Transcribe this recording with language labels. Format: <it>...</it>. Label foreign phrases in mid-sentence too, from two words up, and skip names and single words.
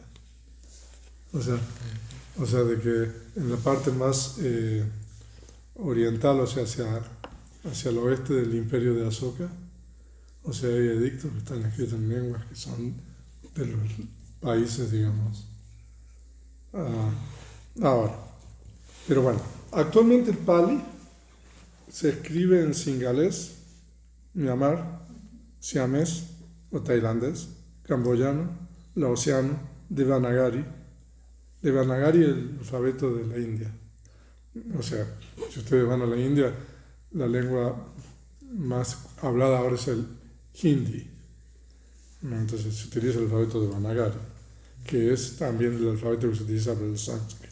<es>O sea, de que en la parte más oriental, o sea, hacia el oeste del imperio de Asoka, o sea, hay edictos que están escritos en lenguas que son de los países, digamos. Ahora, pero bueno, actualmente el Pali se escribe en singalés, myanmar, siamés o tailandés, camboyano, laosiano, devanagari. Devanagari es el alfabeto de la India. O sea, si ustedes van a la India, la lengua más hablada ahora es el hindi. Entonces se utiliza el alfabeto de Devanagari, que es también el alfabeto que se utiliza para el sánscrito.</es>